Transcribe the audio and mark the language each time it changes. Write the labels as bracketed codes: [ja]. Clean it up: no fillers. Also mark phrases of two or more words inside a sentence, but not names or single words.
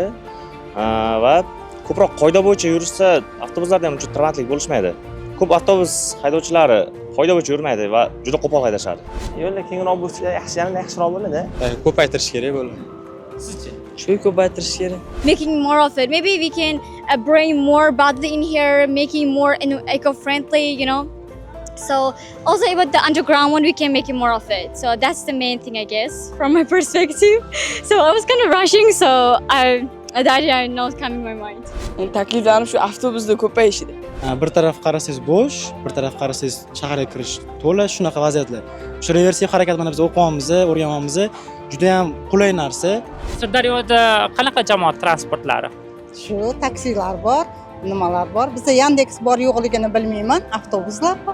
[uz] Va ko'proq qoida bo'yicha yurishsa, avtobuslarda ham uncha tirbandlik bo'lishmaydi. Ko'p avtobus haydovchilari qoida bo'yicha yurmaydi va juda qo'pol haydashadi. Yo'llar kengroq bo'lsa yanada yaxshiroq bo'ladi. Ko'paytirish kerak bo'ladi. Sizcha? Shu ko'paytirish kerak. [en] Making more of it. Maybe we can bring more badly in here, making more eco-friendly, you know. So also about the underground one, we can make more of it. So that's the main thing, I guess, from my perspective. So I was kind of rushing, so that did not come in my mind. [uz] Takliflarim shu avtobusda ko'payishida. Bir taraf qarasangiz bo'sh, bir taraf qarasangiz shaharga kirish to'la shunaqa vaziyatlar. Shu reversiv harakat mana biz o'qiyapmiz, o'rganyapmiz, juda ham qulay narsa. Sirdaryoda qanaqa jamoat transportlari? Shu taksilar bor, nimalar bor. Bizda Yandex bor yo'qligini bilmayman, avtobuslar bor.